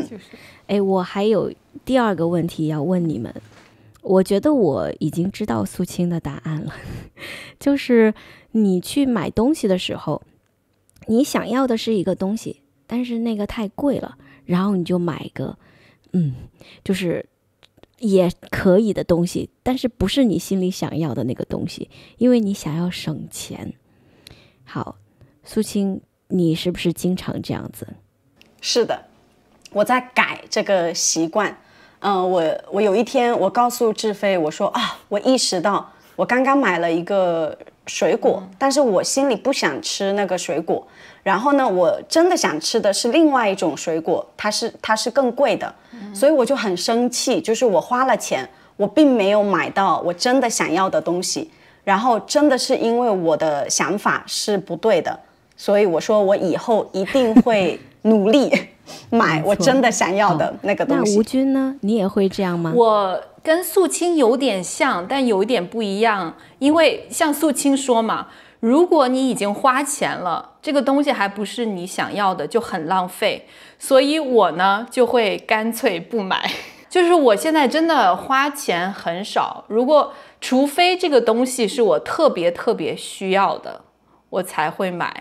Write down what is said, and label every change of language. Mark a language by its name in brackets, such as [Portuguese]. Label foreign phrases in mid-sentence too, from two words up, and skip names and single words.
[Chinese] 我還有第2個問題要問你們，我覺得我已經知道素清的答案了，就是你去買東西的時候，你想要的是一個東西，但是那個太貴了，然後你就買個就是也可以的東西，但是不是你心裡想要的那個東西，因為你想要省錢。好，素清，你是不是經常這樣子？是的，我在改這個習慣。我有一天我告訴志飛，我說我意識到我剛剛買了一個水果，但是我心裡不想吃那個水果，然後呢，我真的想吃的是另外一種水果，它是更貴的，所以我就很生氣，就是我花了錢，我並沒有買到我真的想要的東西，然後真的是因為我的想法是不對的，所以我說我以後一定會努力買我真的想要的那個東西。那吳君呢？你也会這樣嗎？我跟素清有點像，但有一點不一樣。因為像素清說嘛，如果你已經花錢了，這個東西還不是你想要的，就很浪費。所以我呢就會乾脆不買。就是我現在真的花錢很少，除非這個東西是我特別特別需要的，我才會買。